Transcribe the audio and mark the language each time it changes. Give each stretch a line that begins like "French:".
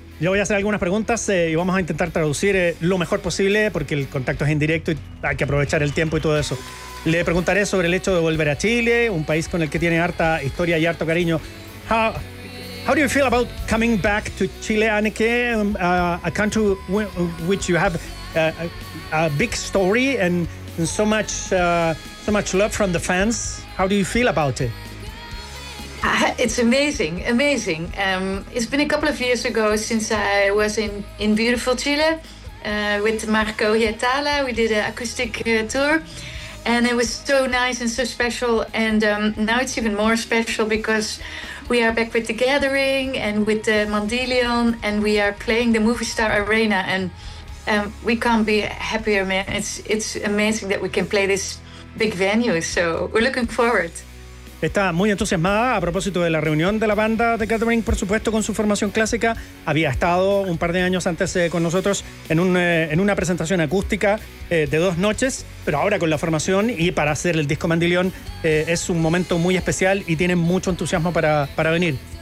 Spanish: Yo voy a hacer algunas preguntas y vamos a intentar traducir lo mejor posible porque el contacto es indirecto y hay que aprovechar el tiempo y todo eso. Le preguntaré sobre el hecho de volver a Chile, un país con el que tiene harta historia y harto cariño.
English: How do you feel about coming back to Chile, Anneke, a country which you have a big story and so much so much love from the fans? How do you feel about it? It's amazing, amazing. It's been a couple of years ago since I was in beautiful Chile with Marco Hietala. We did an acoustic tour. And it was so nice and so special. And now it's even more special because we are back with The Gathering and with the Mandilion, and we are playing the Movie Star Arena. And we can't be happier, man. It's amazing that we can play this big venue. So we're looking forward.
Spanish: Está muy entusiasmada a propósito de la reunión de la banda The Gathering, por supuesto, con su formación clásica. Había estado un par de años antes con nosotros en una presentación acústica de dos noches, pero ahora con la formación y para hacer el disco Mandilion es un momento muy especial y tiene mucho entusiasmo para venir.